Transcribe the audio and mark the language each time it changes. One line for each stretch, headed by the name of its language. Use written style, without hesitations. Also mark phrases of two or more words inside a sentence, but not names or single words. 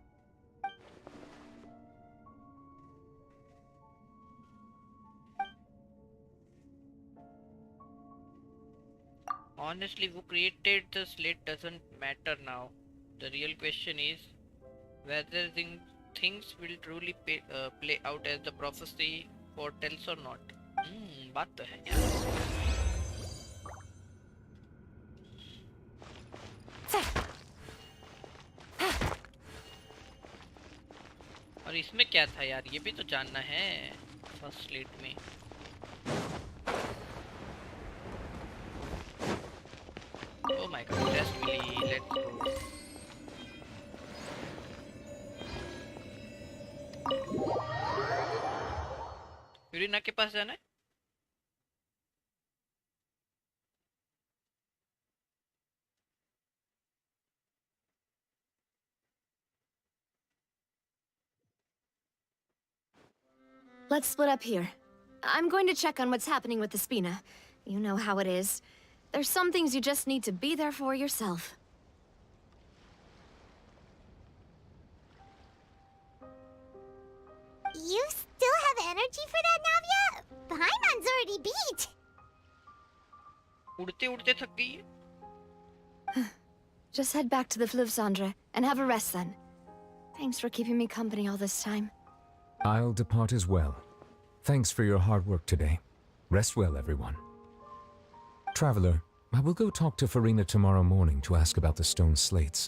English: Honestly, who created the slate doesn't matter now. The real question is whether things will truly play out as the prophecy foretells or not.
Hindi: बात तो है यार. और इसमें क्या था यार, ये भी तो जानना है
English: first slate
Hindi: में.
English: Oh my god, rest me, let's go.
Hindi: यूरिना के पास जाना है?
English: Let's split up here. I'm going to check on what's happening with the Spina. You know how it is. There's some things you just need to be there for yourself. You still have energy for that, Navia? Paimon's already beat.
Hindi: उड़ते उड़ते थक गई है.
English: Just head back to the Fleuve Cendre and have a rest then. Thanks for keeping me company all this time. I'll depart as well. Thanks for your hard work today. Rest well, everyone. Traveler, I will go talk to Farina tomorrow morning to ask about the stone slates.